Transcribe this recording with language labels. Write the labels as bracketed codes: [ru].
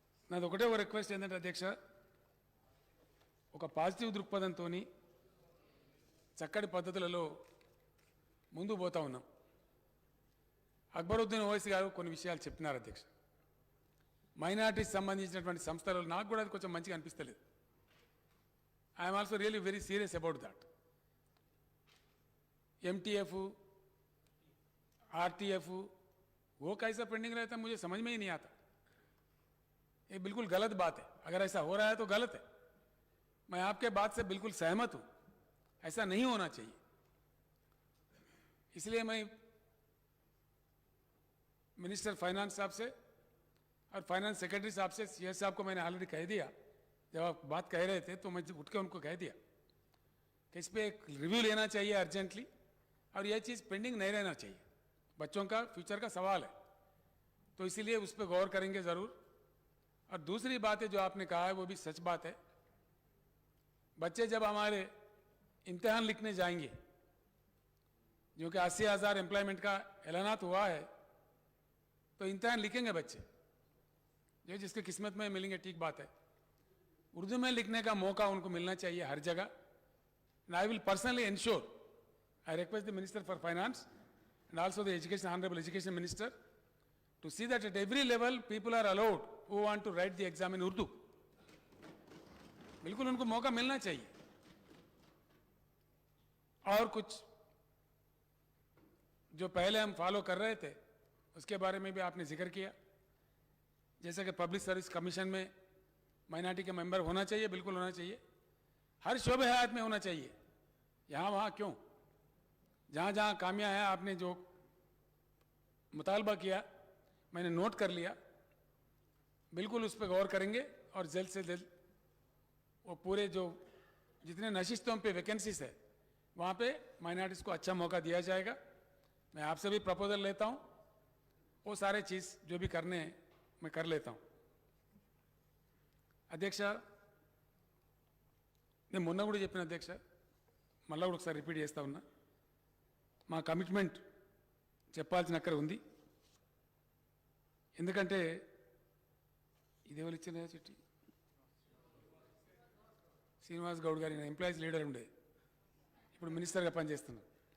[te] నాది ఒకటే ఒక రిక్వెస్ట్ ఏంటంటే అధ్యక్ష, ఒక పాజిటివ్ దృక్పథంతో చక్కటి పద్ధతులలో ముందుకు పోతా ఉన్నాం. అక్బరుద్దీన్ ఓవైసీ గారు కొన్ని విషయాలు చెప్పినారు అధ్యక్ష. మైనార్టీకి సంబంధించినటువంటి సంస్థలు నాకు కూడా అది కొంచెం మంచిగా అనిపిస్తలేదు. [en] I'm also really very serious about that. [hi] MTF, RTF वो कैसा पेंडिंग रहता है मुझे समझ में ही नहीं आता. ये बिल्कुल गलत बात है. अगर ऐसा हो रहा है तो गलत है. मैं आपके बात से बिल्कुल सहमत हूं, ऐसा नहीं होना चाहिए. इसलिए मैं मिनिस्टर फाइनेंस साहब से और फाइनेंस सेक्रेटरी साहब से, CS साहब को मैंने ऑलरेडी कह दिया. जब आप बात कह रहे थे तो मैं उठ के उनको कह दिया कि इस पर एक रिव्यू लेना चाहिए अर्जेंटली, और यह चीज़ पेंडिंग नहीं रहना चाहिए. बच्चों का फ्यूचर का सवाल है, तो इसीलिए उस पर गौर करेंगे ज़रूर. और दूसरी बात है जो आपने कहा है वो भी सच बात है. बच्चे जब हमारे इम्तिहान लिखने जाएंगे, जो कि 80,000 एम्प्लॉयमेंट का ऐलानात हुआ है, तो इम्तिहान लिखेंगे बच्चे, जो जिसके किस्मत में मिलेंगे, ठीक बात है. उर्दू में लिखने का मौका उनको मिलना चाहिए हर जगह. [en] And I will personally ensure, I request the Minister for Finance and also the Honorable Education Minister to see that at every level people are allowed who want to write the exam in Urdu. [hi] बिल्कुल उनको मौका मिलना चाहिए. और कुछ जो पहले हम फॉलो कर रहे थे उसके बारे में भी आपने जिक्र किया, जैसे कि पब्लिक सर्विस कमीशन में माइनॉरिटी के मेंबर होना चाहिए, बिल्कुल होना चाहिए. हर शोबे हयात में होना चाहिए. यहाँ वहाँ क्यों, जहाँ जहाँ कामियाँ हैं, आपने जो मुतालबा किया मैंने नोट कर लिया. बिल्कुल उस पर गौर करेंगे और जल्द से जल्द वो पूरे जो जितने नशिस्तों पे वैकेंसीज है वहाँ पे माइनॉरिटीज़ को अच्छा मौका दिया जाएगा. मैं आपसे भी प्रपोजल लेता हूँ, वो सारे चीज़ जो भी करने हैं मैं कर लेता हूँ. [te] అధ్యక్ష, నేను మొన్న కూడా చెప్పిన అధ్యక్ష, మళ్ళీ కూడా ఒకసారి రిపీట్ చేస్తా ఉన్నా, మా కమిట్మెంట్ చెప్పాల్సిన అక్కర ఉంది. ఎందుకంటే ఇదేవాళ్ళు ఇచ్చిన చిట్టి శ్రీనివాస్ గౌడ్ గారి ఎంప్లాయీస్ లీడర్ ఉండే, ఇప్పుడు మినిస్టర్గా పనిచేస్తున్నారు.